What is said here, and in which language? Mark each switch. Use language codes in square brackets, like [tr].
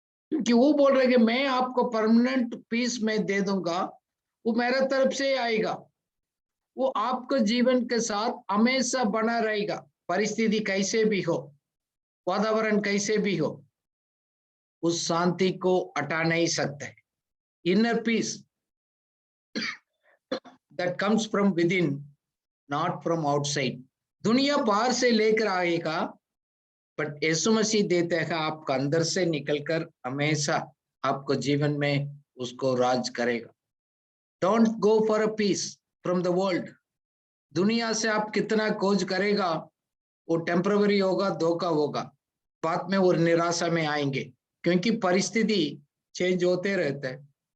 [hi] क्योंकि वो बोल रहे कि मैं आपको परमानेंट पीस में दे दूंगा, वो मेरे तरफ से आएगा, वो आपको जीवन के साथ हमेशा बना रहेगा, परिस्थिति कैसे भी हो, वातावरण कैसे भी हो, उस शांति को हटा नहीं सकते। [en] Inner peace that comes from within, not from outside. [hi] दुनिया बाहर से लेकर आएगा, बट यीशु मसीह देते हैं आपका अंदर से निकलकर हमेशा आपको जीवन में उसको राज करेगा। [en] Don't go for a peace from the world. [hi] दुनिया से आप कितना खोज करेगा, वो टेम्पररी होगा, धोखा होगा, बाद में वो निराशा में आएंगे, क्योंकि परिस्थिति चेंज होते रहते हैं।